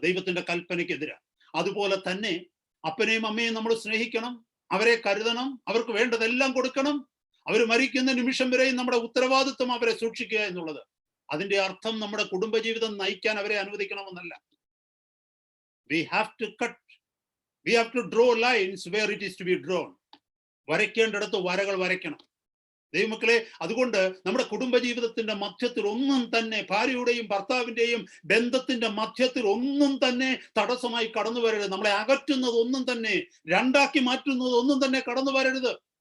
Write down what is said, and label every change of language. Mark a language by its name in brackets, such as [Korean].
[Malayalam] ദൈവത്തിന്റെ കൽപ്പനയ്ക്കെതിരാ. അതുപോലെ തന്നെ അപ്പനെയും അമ്മയും നമ്മൾ സ്നേഹിക്കണം, അവരെ കരുതണം, അവർക്ക് വേണ്ടതെല്ലാം കൊടുക്കണം. അവർ മരിക്കുന്ന നിമിഷം വരെയും നമ്മുടെ ഉത്തരവാദിത്വം അവരെ സൂക്ഷിക്കുക എന്നുള്ളത്. അതിന്റെ അർത്ഥം നമ്മുടെ കുടുംബജീവിതം നയിക്കാൻ അവരെ അനുവദിക്കണമെന്നല്ല. [English] We have to draw lines where it is to be drawn. [Malayalam] വരയ്ക്കേണ്ടിടത്ത് വരകൾ വരയ്ക്കണം ദൈവമക്കളെ. അതുകൊണ്ട് നമ്മുടെ കുടുംബജീവിതത്തിന്റെ മധ്യത്തിൽ ഒന്നും തന്നെ, ഭാര്യയുടെയും ഭർത്താവിന്റെയും ബന്ധത്തിന്റെ മധ്യത്തിൽ ഒന്നും തന്നെ തടസ്സമായി കടന്നു വരരുത്. നമ്മളെ അകറ്റുന്നത് ഒന്നും തന്നെ, രണ്ടാക്കി മാറ്റുന്നത് ഒന്നും തന്നെ കടന്നു വരരുത്.